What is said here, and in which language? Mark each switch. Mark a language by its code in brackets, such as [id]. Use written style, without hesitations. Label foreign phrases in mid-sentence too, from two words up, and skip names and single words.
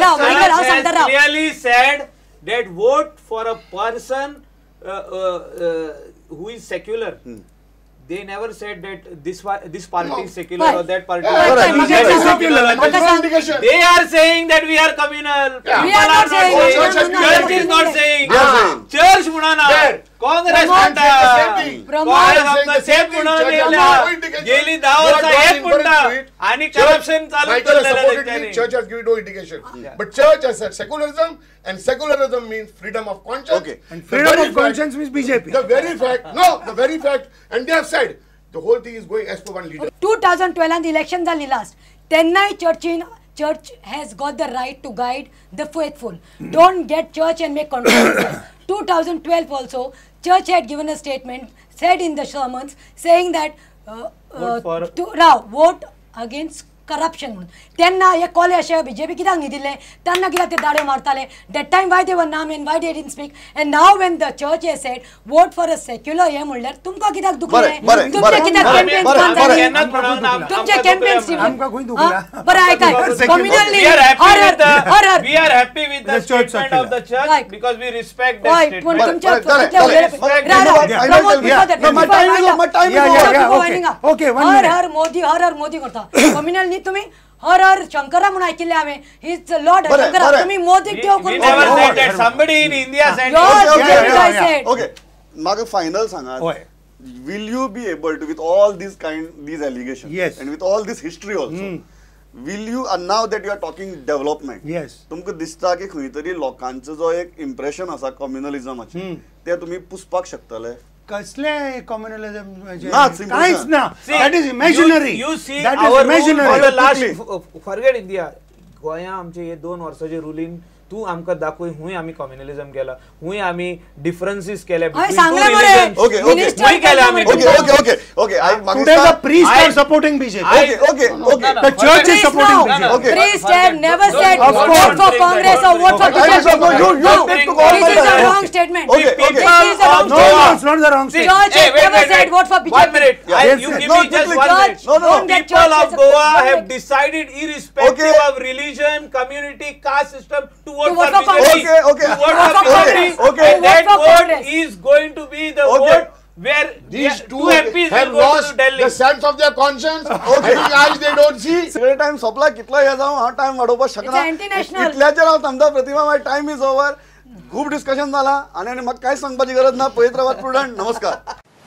[en] Church has clearly said that vote for a person who is secular. They never said that this party is secular or that party is secular. They are saying that we are communal. We are not saying. Church is not saying. Church munana. [kok] काँग्रेस गेली 10 वर्षां हेच म्हणटा आणि करप्शन चालू केलेलं. [en] Church has given no indication, but church has said secularism, and secularism means freedom of conscience. Okay, and freedom of conscience means BJP. The very fact, and they have said the whole thing is going as per one leader. 2012 election झाली last. तेन्नाय church has got the right to guide the faithful. Don't get church and make controversy. 2012 also, church had given a statement, said in the sermons, saying that vote against corruption. [kok] तेन्ना हे कॉले अशे बीजेपी कित्याक न्ही दिले, तेन्ना कित्याक ते दाडे मारताले. [en] That time why they were numb and why they didn't speak. And now when the church has said vote for a secular [kok] हे म्हणल्यार तुमकां कित्याक दुखले, तुमचे कित्याक कॅम्पेन बंद जाली, तुमचे कॅम्पेन्स आमकां खंय दुखला. बरं ऐकाय कम्युनली [en] we are happy with the statement of the church because we respect that statement. [kok] पण तुमच्या हर मोदी करता कम्युनल तुम्ही हर शंकरा म्हणून ऐकले हांवें. [en] He is Lord Shankara. [kok] तुम्ही मोदीक देव करून [en] somebody in India said [kok] okay म्हाका फायनल सांगात. [en] will you be able to, with all these allegations, yes, and with all this history also, will you, and now that you are talking development, yes, [kok] तुमकां दिसता की खंय तरी लोकांचो जो एक इम्प्रेशन आसा कम्युनलिझमाचे ते तुम्ही पुसपाक शकतले? कसले कम्युनलिझम कांयच ना. [en] That is imaginary. You see that our is imaginary. for the last forget India. [kok] गोंया आमचे हे 2 वर्सांचे रुलींग तू आमकां दाखय हुंय आमी कम्युनलिझम केला, हुंय आमी डिफरन्सीस केले [en] Today the priests are supporting BJP. Okay. The church is supporting BJP. Priests have never said vote for Congress or vote for BJP. This is a wrong statement. No, it's not the wrong statement. Church has never said vote for BJP. 1 minute. You give me just 1 minute. People of Goa have decided irrespective of religion, community, caste system to vote for BJP. Okay. And that vote is going to be the vote where these two MPs have will go lost to Delhi. the sense of their conscience. Any eyes they don't see. [kok] सगळे टाइम सोपला. कितलो हे जाऊ हा टाइम वाडोवपाक शकना. इतल्याचेर हांव थांबता. प्रतिमा, [en] my time is over. [kok] खूप डिस्कशन झाला आणि म्हाका कांयच सांगपाची गरज ना. पळयत रावात प्रुडंट. नमस्कार.